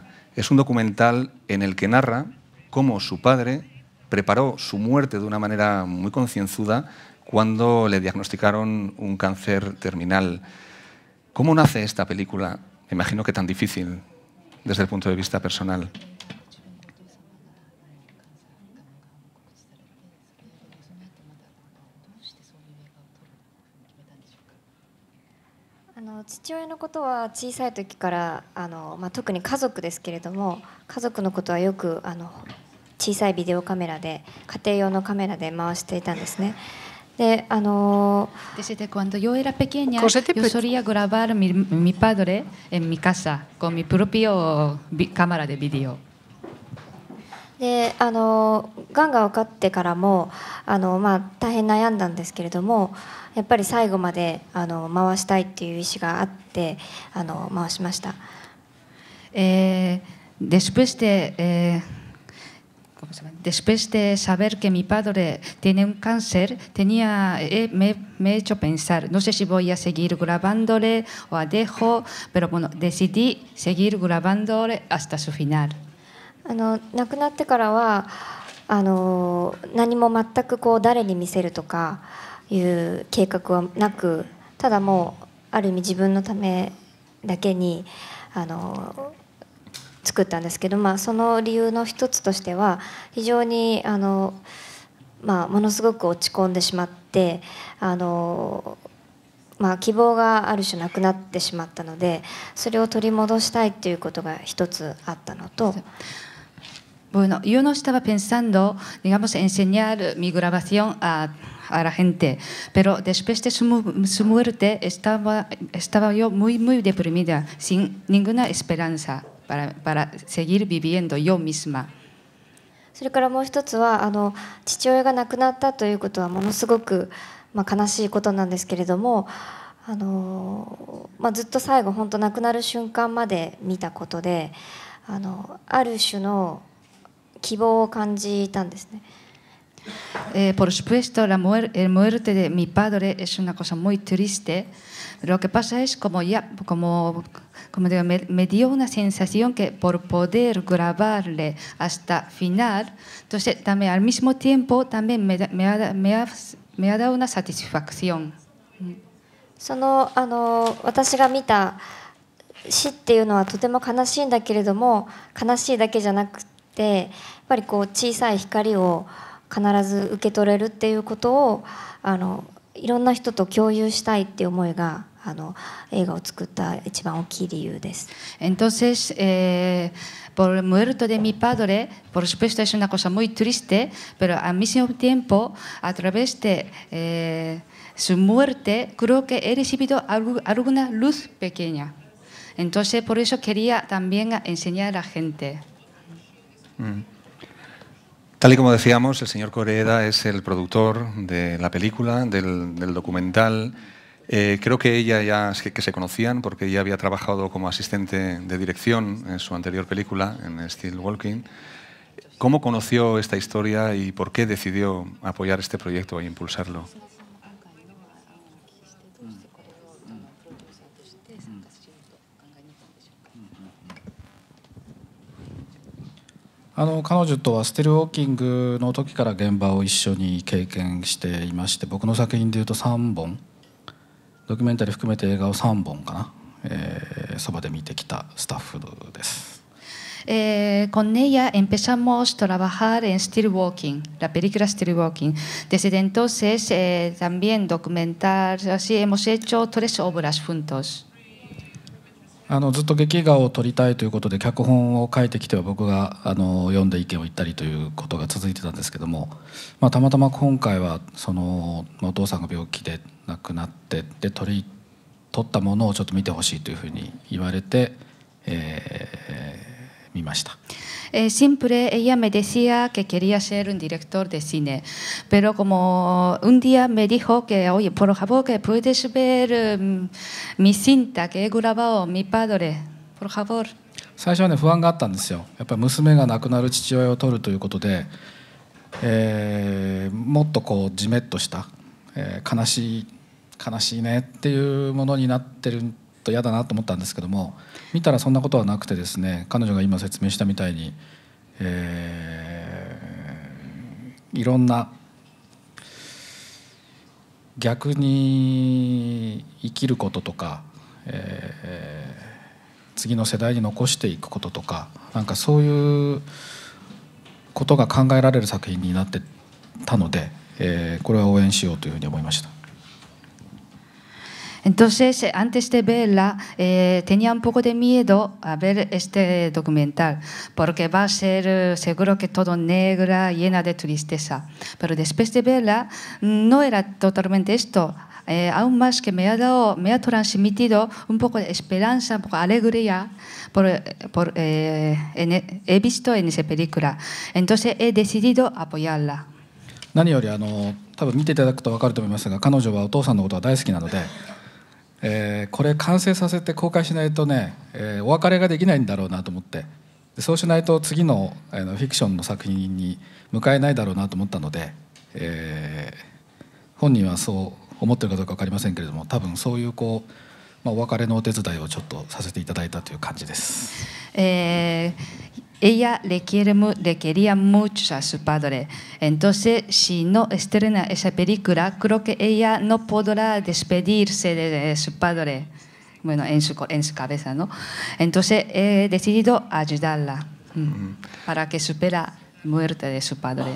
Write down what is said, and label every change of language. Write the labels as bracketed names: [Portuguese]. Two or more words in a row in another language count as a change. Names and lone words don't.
[Spanish] Es un documental en el que narra cómo su padre preparó su muerte de una manera muy concienzuda cuando le diagnosticaron un cáncer terminal. ¿Cómo nace esta película? Me imagino que tan difícil desde el punto de vista personal. [Japanese] 父親のことは小さい時から特に家族ですけれども、家族のことはよく小さいビデオカメラで、家庭用のカメラで回していたんですね。で [Spanish] Desde cuando yo era pequeña, yo solía grabar mi padre en mi casa con mi propio cámara de vídeo. [Japanese] でがんが分かってからも大変悩んだんですけれども、やっぱり最後まで回したいっていう意思があって回しました。 [Spanish] Después de saber que mi padre tiene un cáncer, me he hecho pensar, no sé si voy a seguir grabándole o dejo, pero bueno, decidí seguir grabándole hasta su final. [Japanese] 亡くなってからは何も全く誰に見せるとかいう計画はなく、ただもうある意味自分のためだけに作ったんですけど、その理由の一つとしては非常にものすごく落ち込んでしまって希望がある種なくなってしまったので、それを取り戻したいということが一つあったのと。 [Spanish] Bueno, yo no estaba pensando, digamos, enseñar mi grabación a la gente, pero después de su muerte estaba yo muy deprimida, sin ninguna esperanza para seguir viviendo yo misma. [Japanese] それからもう一つは父親が亡くなったということはものすごく悲しいことなんですけれども、ずっと最後本当亡くなる瞬間まで見たことである種の希望を感じたんですね。 [Spanish] Por supuesto, la muerte de mi padre es una cosa muy triste. Lo que pasa es como digo, me dio una sensación que por poder grabarle hasta final, entonces también al mismo tiempo también me ha dado una satisfacción. [Japanese] 私が見た死っていうのはとても悲しいんだけれども、悲しいだけじゃなくてやっぱり小さい光を必ず受け取れるっていうことをいろんな人と共有したいっていう思いが映画を作った一番大きい理由です。 [Spanish] Entonces, por el muerto de mi padre, por supuesto es una cosa muy triste, pero al mismo tiempo, a través de su muerte, creo que he recibido alguna luz pequeña. Entonces, por eso quería también enseñar a la gente. Tal y como decíamos, el señor Koreeda es el productor de la película, del documental. Creo que ella ya que se conocían porque ella había trabajado como asistente de dirección en su anterior película, en Still Walking. ¿Cómo conoció esta historia y por qué decidió apoyar este proyecto e impulsarlo? [Japanese] 彼女とはステルウォーキングの時から現場を一緒に経験していまして、僕の作品でいうと3本ドキュメンタリー含めて映画を3本かな、そばで見てきたスタッフです。 [Spanish] Con ella empezamos a trabajar en Still Walking, la película Still Walking. Desde entonces también documentar, así hemos hecho 3 obras juntos. [Japanese] ずっと劇画を撮りたいということで脚本を書いてきては僕が読んで意見を言ったりということが続いてたんですけども、たまたま今回はお父さんが病気で亡くなってで撮ったものをちょっと見てほしいというふうに言われて、見ました。 [Spanish] Siempre ella me decía que quería ser un director de cine, pero como un día me dijo que, oye, por favor, que puedes ver mi cinta que he grabado mi padre, por favor. [Japanese] 最初はね不安があったんですよ。やっぱり娘が亡くなる父親を撮るということで、もっとジメッとした、悲しいねっていうものになってると嫌だなと思ったんですけども、見たらそんなことはなくてですね、彼女が今説明したみたいに、いろんな逆に生きることとか、次の世代に残していくこととか、なんかそういうことが考えられる作品になってたので、これは応援しようというふうに思いました。 [Spanish] Entonces, antes de verla, tenía un poco de miedo a ver este documental, porque va a ser seguro que todo negra, llena de tristeza. Pero después de verla, no era totalmente esto. Aún más que me ha transmitido un poco de esperanza, un poco de alegría, he visto en esa película. Entonces, he decidido apoyarla. [Japanese] 何より多分見ていただくと分かると思いますが、彼女はお父さんのことが大好きなので、これ完成させて公開しないとね、お別れができないんだろうなと思って、そうしないと次のフィクションの作品に迎えないだろうなと思ったので、本人はそう思ってるかどうか分かりませんけれども、多分そういうお別れのお手伝いをちょっとさせていただいたという感じです。 [Spanish] Ella le quería mucho a su padre. Entonces, si no estrena esa película, creo que ella no podrá despedirse de su padre. Bueno, en su cabeza, ¿no? Entonces, he decidido ayudarla para que supere la muerte de su padre.